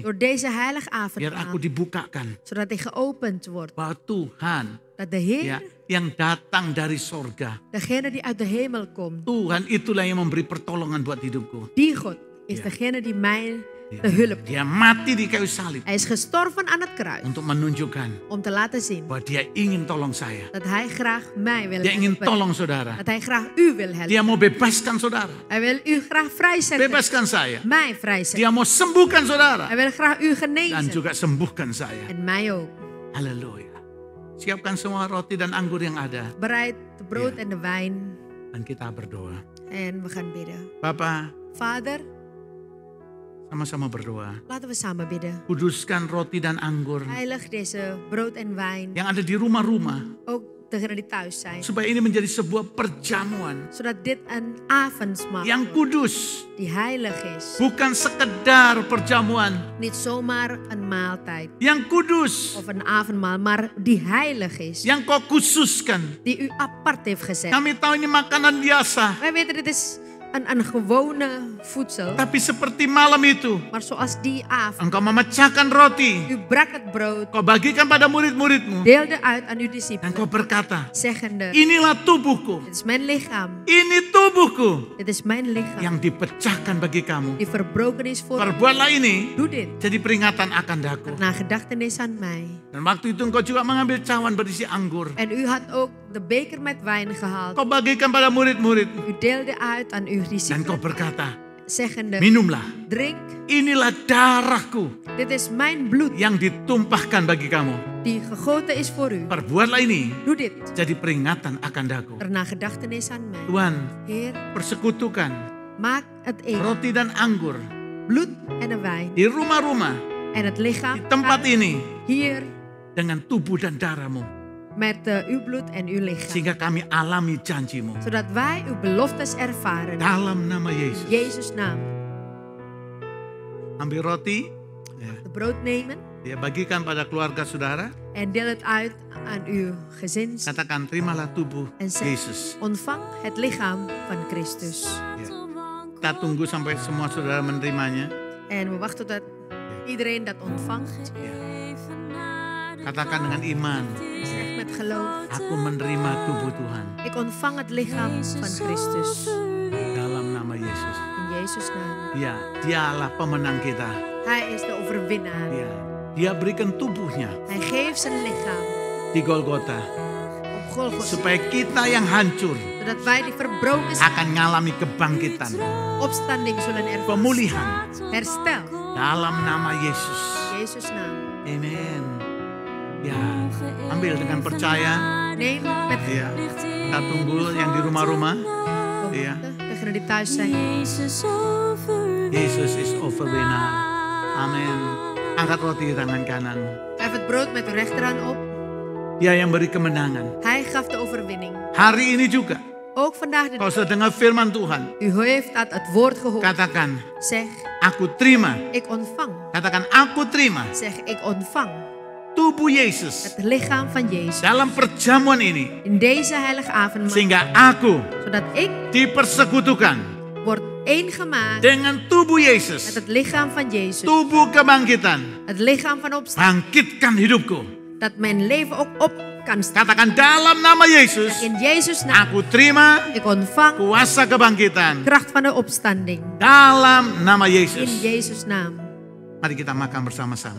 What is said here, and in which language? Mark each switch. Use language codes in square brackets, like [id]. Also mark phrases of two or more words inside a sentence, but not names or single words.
[nl] Door deze heilige [id] biar aku [nl] avondmaal. [id] dibukakan [nl] Zodat hij geopend wordt. [id] bahwa Tuhan [nl] Dat de Heer, [id] ya, yang datang dari sorga, [nl] degene die uit de hemel komt. [id] Tuhan itulah yang memberi pertolongan buat hidupku. [nl] Die God is degene die mij de hulp. [id] Dia mati di kayu salib [nl] Hij is gestorven aan het kruis. [id] untuk menunjukkan [nl] Om te laten zien [id] bahwa dia ingin tolong saya. [nl] dat hij graag mij wil [id] Dia ingin [nl] helpen. [id] tolong saudara. [nl] Dat hij graag u wil helpen. [id] Dia mau bebaskan saudara. [nl] Hij wil u graag vrijzetten. [id] Bebaskan saya. [nl] Mij vrijzetten. [id] Dia mau sembuhkan saudara. [nl] Hij wil graag u [id] Dan [nl] genezen. [id] juga sembuhkan saya. [nl] En mij ook. [id] Haleluya. Siapkan semua roti dan anggur yang ada. [nl] Bereid de brood en de wijn. [id] Dan kita berdoa. [nl] En we gaan bidden. [id] Bapa, [nl] Vader, [id] sama-sama berdoa. [nl] laten we samen bidden. [id] Kuduskan roti dan anggur [nl] Heilig deze brood en wijn. [id] yang ada di rumah-rumah. [nl] Ook degenen die thuis zijn. [id] Supaya ini menjadi sebuah perjamuan [nl] Zodat dit een avondsmaal [id] yang [nl] wordt. [id] kudus. [nl] Die heilig is. [id] Bukan sekedar perjamuan. [nl] Niet zomaar een maaltijd. [id] Yang kudus. [nl] Of een avondmaal. Maar die heilig is. [id] Yang kau khususkan. [nl] Die u apart heeft gezet. [id] Kami tahu ini makanan biasa. [nl] Wij weten dit is een gewone voedsel. [id] Tapi seperti malam itu. [nl] Maar zoals die avond. [id] Engkau memecahkan roti. [nl] U brak het brood. [id] Kau bagikan pada murid-muridmu. [nl] Deelde uit aan uw [id] Dan [nl] discipelen. [id] kau berkata. [nl] Zeggende. [id] Inilah tubuhku. [nl] Dit is mijn lichaam. [id] Ini tubuhku. [nl] Dit is mijn lichaam. [id] Yang dipecahkan bagi kamu. [nl] Die verbroken is voor u. [id] Perbuatlah ini. [nl] Doe dit. [id] Jadi peringatan akan daku. [nl] Naar gedachtenis aan mij. [id] Dan waktu itu engkau juga mengambil cawan berisi anggur. [nl] En u had ook de beker met wijn gehaald. [id] Kau bagikan pada murid-murid. [nl] U deelde uit aan uw [id] Dan kau [nl] discipelen. [id] berkata. [nl] Zeggende. [id] Minumlah. [nl] Drink. [id] Inilah darahku. [nl] Dit is mijn bloed. [id] Yang ditumpahkan bagi kamu. [nl] Die gegoten is voor u. [id] Perbuatlah ini. [nl] Doe dit. [id] Jadi peringatan akan daku. [nl] Naar gedachtenis aan mij. [id] Tuhan, [nl] Heer, [id] persekutukan [nl] maak het eten. [id] roti dan anggur [nl] Bloed en de wijn. [id] di rumah-rumah, [nl] En het lichaam. [id] di tempat ini [nl] Hier. [id] dengan tubuh dan darahmu. [nl] Met uw bloed en uw lichaam. [id] Sehingga kami alami janjimu. [nl] Zodat wij uw beloftes ervaren. [id] Dalam nama Yesus. [nl] In Jezus' naam. [id] Ambil roti, ya, [nl] De brood nemen. [id] bagikan pada keluarga saudara. [nl] En deel het uit aan uw gezins. [id] Katakan terimalah tubuh [nl] En zeg, [id] Yesus. [nl] ontvang het lichaam van Christus. [id] Ya. Kita tunggu sampai semua saudara menerimanya. [nl] En we wachten tot iedereen dat ontvangt. [id] Ya. Katakan dengan iman. [nl] Zeg met geloof. [id] Aku menerima tubuh Tuhan. [nl] Ik ontvang het lichaam van Christus. [id] Dalam nama Yesus. [nl] In Jezus' naam. [id] Ya, dialah pemenang kita. [nl] Hij is de overwinnaar. [id] Ya, dia berikan tubuhnya [nl] Hij geeft zijn lichaam [id] di Golgota. [nl] op Golgotha. [id] Supaya kita yang hancur [nl] Zodat wij die verbroken zijn, [id] akan mengalami kebangkitan. [nl] opstanding zullen ervaren. [id] Pemulihan. [nl] Herstel. [id] Dalam nama Yesus. [nl] In Jezus' naam. Amen. [id] Ya, ambil dengan percaya. [nl] Neem met [id] Ya, kita tunggu yang di rumah-rumah. Iya. [nl] degenen die thuis zijn. Yesus is overwinnaar. [id] Amin. Angkat roti di tangan kanan. [nl] Hef het brood met uw rechterhand op. [id] Dia yang beri kemenangan. [nl] Hij gaf de overwinning. [id] Hari ini juga. [nl] Ook vandaag de [id] Kalau sudah dengar firman Tuhan. [nl] U heeft dat het woord gehoord. [id] Katakan, [nl] Zeg, [id] aku terima. [nl] ik ontvang. [id] Katakan, aku terima. [nl] Zeg, ik ontvang [id] Tubuh Yesus. [nl] het lichaam van Jezus. [id] Dalam perjamuan ini. [nl] In deze heilige avondmaal. [id] Sehingga aku [nl] Zodat ik [id] dipersekutukan. [nl] word één gemaakt [id] Dengan tubuh [nl] met [id] Yesus. [nl] het lichaam van Jezus. [id] Tubuh kebangkitan. [nl] Het lichaam van opstanding. [id] Bangkitkan hidupku. [nl] Dat mijn leven ook op kan staan. [id] Katakan dalam nama Yesus. [nl] In Jezus' naam. [id] Aku terima [nl] Ik ontvang [id] kuasa kebangkitan. [nl] kracht van de opstanding. [id] Dalam nama [nl] In [id] Yesus. [nl] Jezus' naam. [id] Mari kita makan bersama-sama.